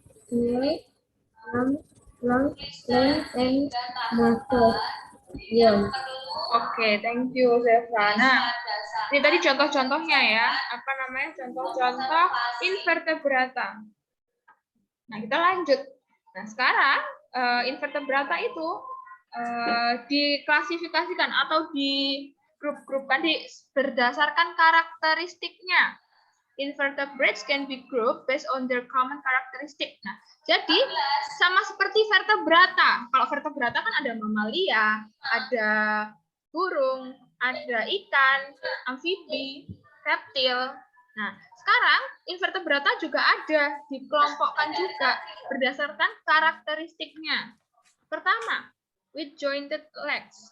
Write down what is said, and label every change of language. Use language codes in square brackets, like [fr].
[en] snail, plankton, and mussels. Yeah. Oke, thank you, Zeva. [id] Nah, ini tadi contoh-contohnya ya. Apa namanya? Contoh-contoh invertebrata. Nah, kita lanjut. Nah, sekarang invertebrata itu diklasifikasikan atau digrup-grupkan berdasarkan karakteristiknya. [en] Invertebrates can be grouped based on their common characteristic. [id] Nah, jadi sama seperti vertebrata. Kalau vertebrata kan ada mamalia, ada burung, ada ikan, amfibi, reptil. Nah, sekarang invertebrata juga ada, dikelompokkan juga berdasarkan karakteristiknya. Pertama, [en] with jointed legs.